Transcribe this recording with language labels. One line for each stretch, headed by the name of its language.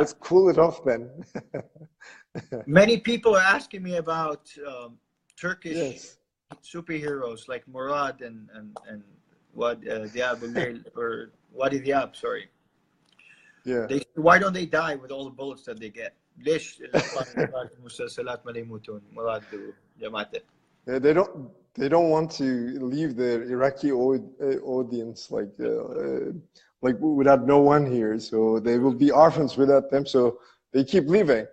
English: Let's cool it off then. Many people are asking me about Turkish superheroes like Murad and Diab or Wadi Diab, sorry. Yeah. Why don't they die with all the bullets that they get?
Arabic: ليش المسلسلات ما يموتون مراد وجماعته؟
English: They don't want to leave the Iraqi audience like without no one here, so they will be orphans without them, so they keep leaving.